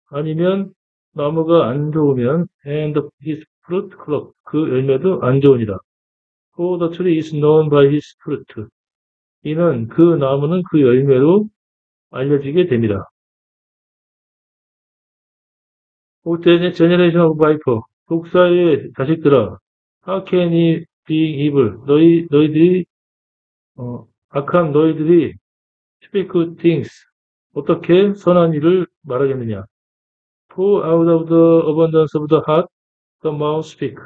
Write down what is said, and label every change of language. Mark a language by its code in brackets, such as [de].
[ko] 아니면 나무가 안 좋으면 [en] and his fruit corrupt. [ko] 그 열매도 안 좋으니라. [en] For the tree is known by his fruit. [ko] 이는 그 나무는 그 열매로 알려지게 됩니다. [en] O generation of viper. [ko] 독사의 자식들아. [en] How can he be evil? [ko] 너희들이 악한 너희들이 [en] speak good things. [ko] 어떻게 선한 일을 말하겠느냐? [en] For out of the abundance of the heart, the mouth speak.